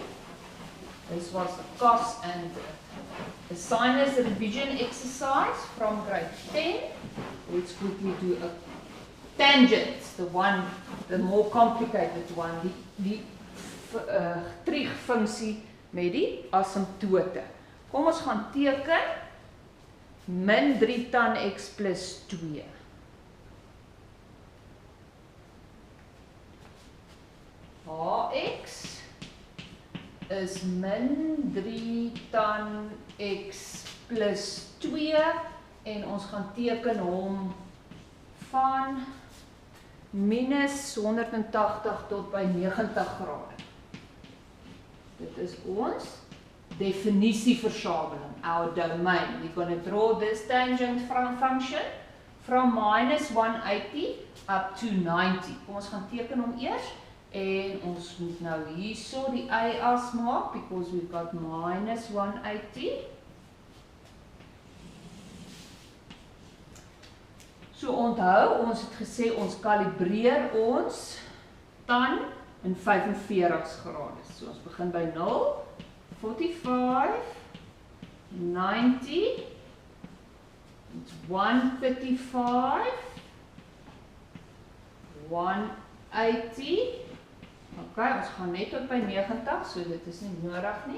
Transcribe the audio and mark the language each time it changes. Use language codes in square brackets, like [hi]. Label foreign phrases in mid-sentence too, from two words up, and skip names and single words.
[en] This was a cost and a sinus revision exercise from grade 10. Let's quickly do a tangent, the more complicated one, [af] die Trig-funksie met die asymptote. Kom ons gaan teken min 3 tan x plus 2. Hx is min 3 tan x plus 2 en ons gaan teken hom van minus 180 tot by 90 grade. Dit is ons definisieversameling, [en] our domain. We're going to draw this tangent function from minus 180 up to 90. [af] Kom ons gaan teken hom eers. En ons moet nou hierso die y-as maak, [en] because we've got minus 180. [af] So onthou, ons het gesê, ons kalibreer ons tan in 45 grade. So ons begin by 0, 45, 90, 135, 180, ok, ons gaan net tot by 90, so dit is nie nodig nie.